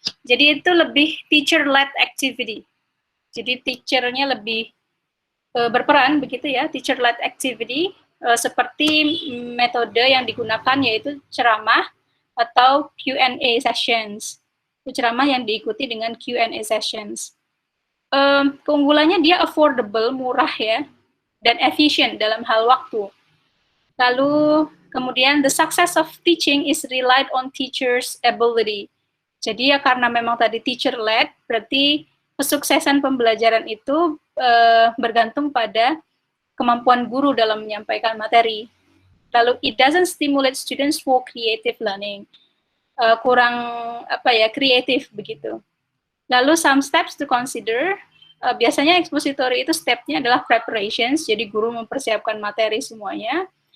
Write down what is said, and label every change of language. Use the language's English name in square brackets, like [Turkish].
[Indonesian] Jadi itu lebih [English] teacher-led activity. [Indonesian] Jadi teacher-nya lebih berperan begitu ya, teacher-led activity, seperti metode yang digunakan yaitu ceramah atau Q&A sessions. Itu ceramah yang diikuti dengan Q&A sessions. Keunggulannya dia affordable, murah ya, dan efisien dalam hal waktu. Lalu kemudian [English] the success of teaching is relied on teachers' ability. [Indonesian] Jadi ya karena memang tadi teacher-led, berarti kesuksesan pembelajaran itu bergantung pada kemampuan guru dalam menyampaikan materi. Lalu [English] it doesn't stimulate students for creative learning. [Indonesian] Kurang kreatif begitu. Lalu [English] some steps to consider. [Indonesian] Biasanya expository itu stepnya adalah preparations, jadi guru mempersiapkan materi semuanya.